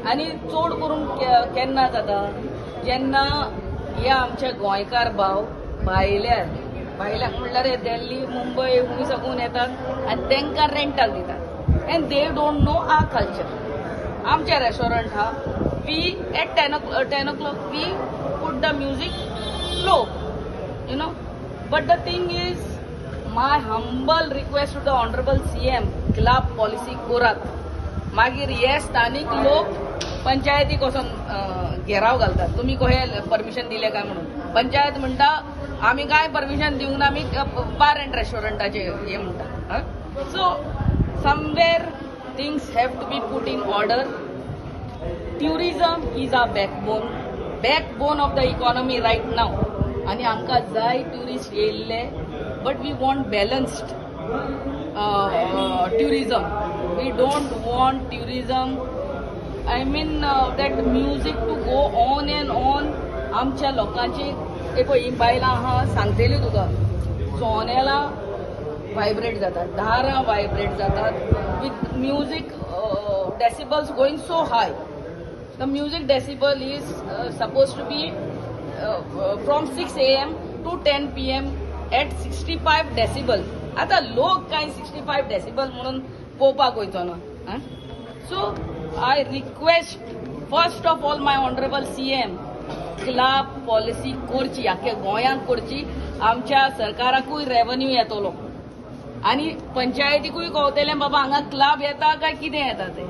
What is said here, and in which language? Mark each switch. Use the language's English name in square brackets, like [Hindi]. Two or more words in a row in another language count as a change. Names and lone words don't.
[Konkani] आनी चड करून केन्ना जाता, जेन्ना हे आमचे गोंयकार भाव भायल्याक म्हणल्यार दिल्ली मुंबय खूंय साकून येतात आनी तांकां रेंटाक दितात. [English] and they don't know our culture. [Konkani] आमचे रेस्टॉरंट हा, [English] we at 10 o'clock we put the music slow, but the thing is my humble request to the honourable CM, [Konkani] क्लब पॉलिसी करात. मागीर हे स्थानिक लोक पंचायतीक वचून घेराव घालतात, तुमी कशें परमिशन दिले काय म्हणून. पंचायत म्हणटा आमी काय परमिशन दिवंक ना, आमी [English] bar and restaurant [Konkani] हे म्हणटा. [English] so somewhere things have to be put in order. tourism is our backbone of the economy right now. [Konkani] आनी आमकां जाय ट्युरिस्ट येयल्ले, [English] but we want balanced tourism. We don't want tourism, I mean that music to go on and on. [Konkani] आमच्या लोकांची ही बायलां आहा सांगतली तुका, सोनेलां व्हायब्रेट जातात, दारां व्हायब्रेट जातात [English] with music decibels going so high. the music decibel is suppose to be from 6 AM to 10 PM at 65 decibel. [Konkani] आता लोक काय 65 डेसिबल म्हणून पळोवपाक वयचो ना. [English] so I request first of all my honourable CM, [Konkani] क्लब पॉलिसी करची, आख्या गोंयांत करची. आमच्या सरकाराकूय रेव्हन्यू येतलो आनी पंचायतीकूय कळटलें बाबा हांगा क्लब येता काय कितें येता ते.